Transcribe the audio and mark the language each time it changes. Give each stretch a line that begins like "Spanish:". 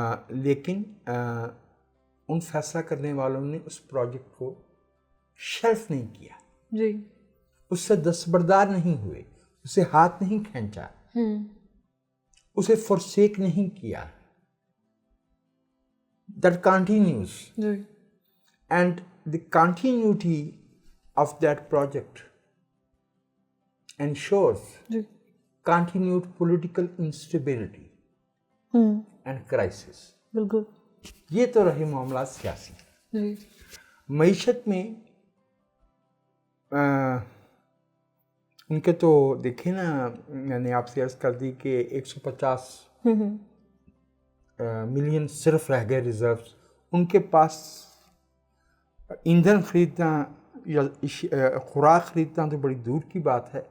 Urdu: لیکن ان فیصلہ کرنے والوں نے اس پروجیکٹ کو شیلف نہیں کیا, جی اس سے دستبردار نہیں ہوئے, اسے ہاتھ نہیں کھینچا, اسے forsake نہیں کیا.
English: That continues.
Urdu: جی
English: And the continuity of that project ensures
Urdu: جی
English: continued political instability and crisis.
Urdu: بالکل. یہ تو رہے معاملات سیاسی. جی معیشت میں ان کے تو دیکھیں نا, میں نے آپ سے عرض کر دی کہ 150 ملین صرف رہ گئے ریزروز. ان کے پاس ایندھن خریدنا یا خوراک خریدنا تو بڑی دور کی بات ہے.